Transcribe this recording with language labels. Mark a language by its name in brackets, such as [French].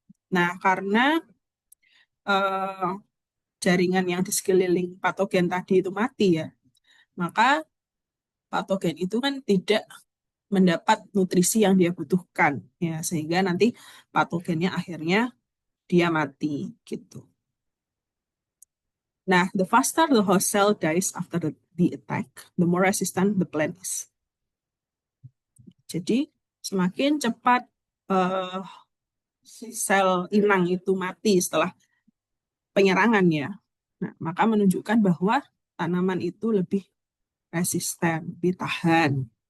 [Indonesian] Nah, karena jaringan yang di sekeliling patogen tadi itu mati ya, maka patogen itu kan tidak mendapat nutrisi yang dia butuhkan ya, sehingga nanti patogennya akhirnya dia mati gitu. [English] Nah, the faster the host cell dies after the attack, the more resistant the plant is. [Indonesian] Jadi semakin cepat sel inang itu mati setelah penyerangan ya, nah, maka menunjukkan bahwa tanaman itu lebih resisten, lebih tahan.